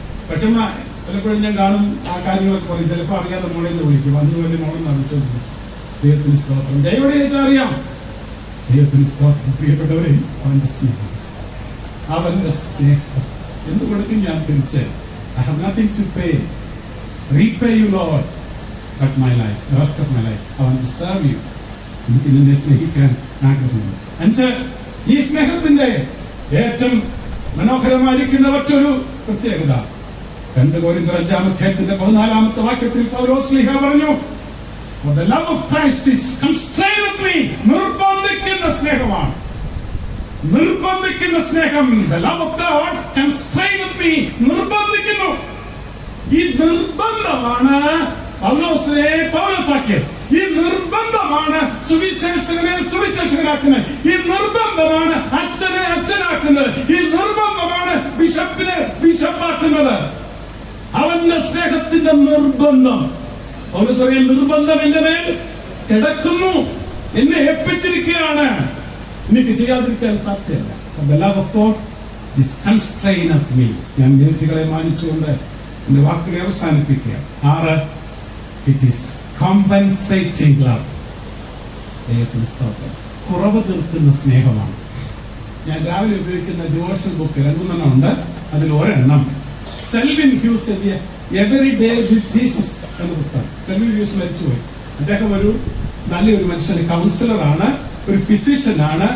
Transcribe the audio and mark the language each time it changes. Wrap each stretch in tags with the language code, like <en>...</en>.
<ml>പക്ഷെ പലപ്പോഴും ഞാൻ കാണും ആ കാര്യങ്ങളൊക്കെ പറയും. ചിലപ്പോൾ അറിയാതെ മോളെന്ന് വിളിക്കും, വന്നു വന്ന് മോളെന്ന് അറിയിച്ചു. ദൈവത്തിന് സ്തോത്രം. ജയോടെ ചോദിച്ചാൽ അറിയാം. ദൈവത്തിന് സ്തോത്രം. പ്രിയപ്പെട്ടവരെ, അവന്റെ സ്നേഹം, അവന്റെ സ്നേഹം എന്ത് കൊടുക്കും ഞാൻ തിരിച്ച്.</ml> <en>I have nothing to pay, repay you Lord, but my life, the rest of my life I want to serve you.</en> <ml>എനിക്ക് നിന്നെ സ്നേഹിക്കാൻ ആഗ്രഹമുണ്ട്. 5, ഈ സ്നേഹത്തിന്റെ ഏറ്റവും മനോഹരമായിരിക്കുന്ന മറ്റൊരു പ്രത്യേകത 2 കൊരിന്ത്യർ 5-ാമത്തെ വാക്യത്തിൽ പൗലോസ് ശ്ലീഹ പറഞ്ഞു,</ml> <en>for the love of Christ is constrained me.</en> <ml>നിർബന്ധിക്കുന്ന സ്നേഹമാണ്. നിർബന്ധിക്കുന്ന സ്നേഹം.</ml> <en>The love of God constrained me.</en> <ml>നിർബന്ധിക്കുന്നു. ഈ നിർബന്ധമാണ് പൗലോസിനെ പൗലോസാക്കിയത്. ഈ നിർബന്ധമാണ് സുവിശേഷകനെ സുവിശേഷകനാക്കുന്നത്. ഈ നിർബന്ധമാണ് അച്ഛനെ അച്ഛനാക്കുന്നത്. ഈ നിർബന്ധമാണ് ബിഷപ്പിനെ ബിഷപ്പാക്കുന്നത്. അവന്റെ സ്നേഹത്തിന്റെ നിർബന്ധം. പൗലോസ് പറയും, നിർബന്ധം എന്റെ മേൽ കിടക്കുന്നു, എന്നെ ഏൽപ്പിച്ചിരിക്കുകയാണ്, എനിക്ക് ചെയ്യാതിരിക്കാൻ സാധ്യമല്ല.</ml> <en>The love of God is constrained me.</en> <ml>ഞാൻ നേർച്ചകളെ മാനിച്ചുകൊണ്ട് എന്റെ വാക്കുകളെ അവസാനിപ്പിക്കുക.</ml> <en>6, it is compensating love.</en> <ml>ദൈവത്തിന് സ്തോത്രം. കുറവ് തീർക്കുന്ന സ്നേഹമാണ്. ഞാൻ രാവിലെ ഉപയോഗിക്കുന്ന ഡിവോഷണൽ ബുക്ക് 2 ഉണ്ട്. അതിൽ ഒരെണ്ണം സെൽവിൻ ഹ്യൂസ് എഴുതിയ എവറി ഡേ വിത്ത് ജീസസ് എന്ന പുസ്തകം. സെൽവിൻ ഹ്യൂസ് മരിച്ചുപോയി. അദ്ദേഹം ഒരു നല്ലൊരു മനുഷ്യന് കൗൺസിലറാണ്, ഒരു ഫിസിഷ്യനാണ്.</ml>